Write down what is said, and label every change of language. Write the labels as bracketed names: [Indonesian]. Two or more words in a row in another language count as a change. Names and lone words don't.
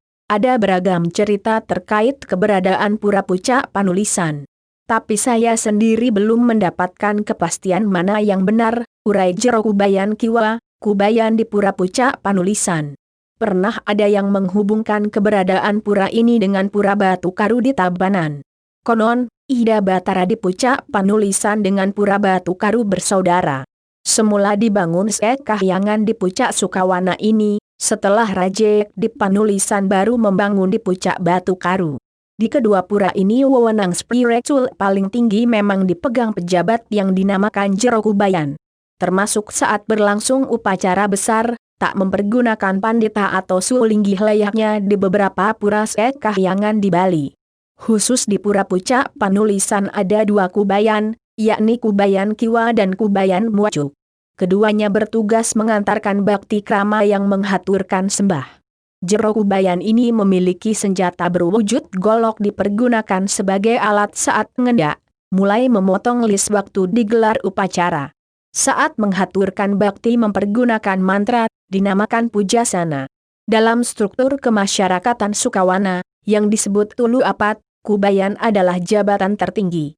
[Indonesian] Ada beragam cerita terkait keberadaan Pura Puncak Panulisan. Tapi saya sendiri belum mendapatkan kepastian mana yang benar, urai Jero Kubayan Kiwa, Kubayan di Pura Pucak Panulisan. Pernah ada yang menghubungkan keberadaan pura ini dengan Pura Batu Karu di Tabanan. Konon, Ida Batara di Pucak Panulisan dengan Pura Batu Karu bersaudara. Semula dibangun sekahyangan di Pucak Sukawana ini, setelah Raja di Panulisan baru membangun di Pucak Batu Karu. Di kedua pura ini wewenang spiritual paling tinggi memang dipegang pejabat yang dinamakan Jero Kubayan. Termasuk saat berlangsung upacara besar, tak mempergunakan pandita atau sulinggih layaknya di beberapa pura sekahyangan di Bali. Khusus di Pura Pucak Panulisan ada dua Kubayan, yakni Kubayan Kiwa dan Kubayan Muacuk. Keduanya bertugas mengantarkan bakti krama yang menghaturkan sembah. Jero Kubayan ini memiliki senjata berwujud golok dipergunakan sebagai alat saat ngendak, mulai memotong lis waktu digelar upacara. Saat menghaturkan bakti mempergunakan mantra, dinamakan pujasana. Dalam struktur kemasyarakatan Sukawana, yang disebut Tulu Apat, Kubayan adalah jabatan tertinggi.